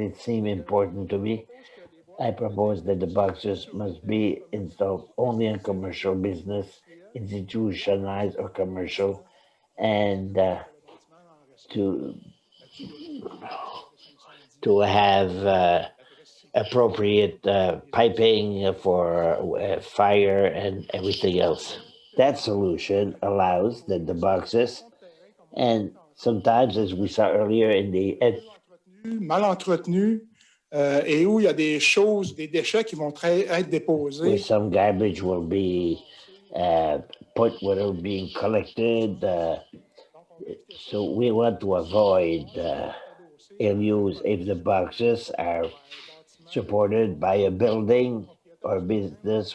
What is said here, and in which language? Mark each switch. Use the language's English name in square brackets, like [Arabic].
[English] It seemed important to me. I propose that the boxes must be installed only in commercial business, institutionalized or commercial, and to have appropriate piping for fire and everything else. That solution allows that the boxes, and sometimes, as we saw earlier in the [French] mal entretenu, et où il y a des choses, des déchets qui vont être [English] where [French] déposés. [English] some garbage will be put without being collected. So we want to avoid ill use if the boxes are supported by a building or business.